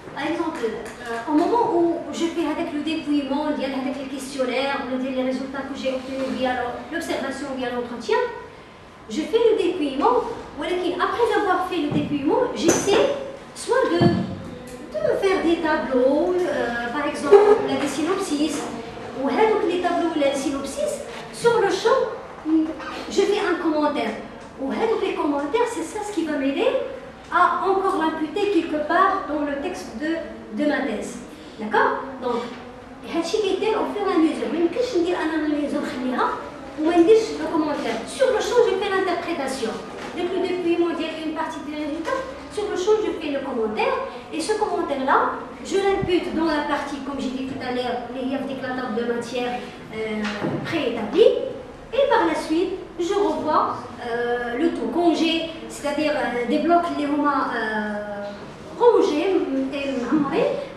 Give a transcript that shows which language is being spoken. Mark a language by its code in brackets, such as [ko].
[fr] Par exemple, au moment où je fais avec le dépouillement, avec les questionnaires, les résultats que j'ai obtenus via l'observation, via l'entretien, je fais le dépouillement, après avoir fait le dépouillement, j'essaie soit de faire des tableaux, par exemple des synopsis, ou les tableaux ou les synopsis, sur le champ, je fais un commentaire. Ou les commentaires, c'est ça ce qui va m'aider à encore l'imputer quelque part dans le texte de ma thèse. D'accord? Donc, [ar] هادشي كيدير [fr] au fur et à mesure. [ar] ما يمكنش ندير اناليز ونخليها وما نديرش [fr] le commentaire. Sur le champ, je fais l'interprétation. Dès que le dépouillement dit une partie des résultats, sur le champ, je fais le commentaire. Et ce commentaire-là, je l'impute dans la partie, comme j'ai dit tout à l'heure, les table de matière préétablie. Et par la suite, je revois le tout congé, c'est-à-dire des blocs les moments rangés et marrés.